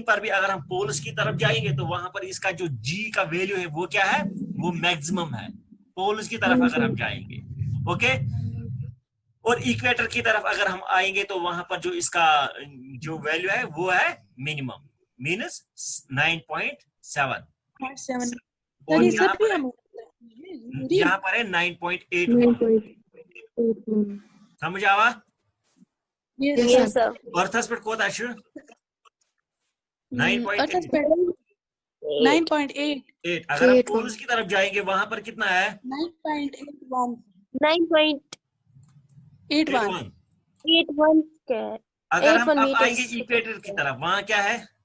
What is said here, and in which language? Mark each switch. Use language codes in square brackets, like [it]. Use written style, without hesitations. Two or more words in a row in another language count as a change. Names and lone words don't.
[hi] पर भी अगर हम पोल्स की तरफ जाएंगे तो वहां पर इसका जो जी का वैल्यू है वो क्या है वो मैक्सिमम है पोल्स की तरफ अगर हम जाएंगे ओके और इक्वेटर की तरफ अगर हम आएंगे तो वहां पर जो इसका जो वैल्यू है वो है मिनिमम मीनस 9.7 और यहाँ पर है 9.8 [ks] समझ आवा [en] Yes, sir. [ks] अर्थस पे कोता छु [hi] 9.8 अगर हम पोल्स की तरफ जाएंगे वहां पर कितना है 9.81 के अगर हम अब आएंगे इक्वेटर की तरफ वहां क्या है